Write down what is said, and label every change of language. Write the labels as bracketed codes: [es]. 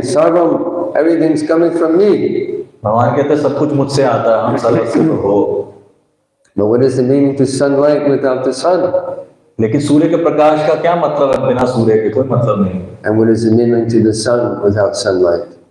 [en] Sarvam, everything's coming from me. [hi] भगवान कहते हैं सब कुछ मुझसे आता है, हम सर्वस्व प्रभु। [en] But what is the meaning to sunlight without the sun? [hi] लेकिन सूर्य के प्रकाश का क्या मतलब है? बिना सूर्य के कोई मतलब नहीं। [en] And what is the meaning to the sun without sunlight?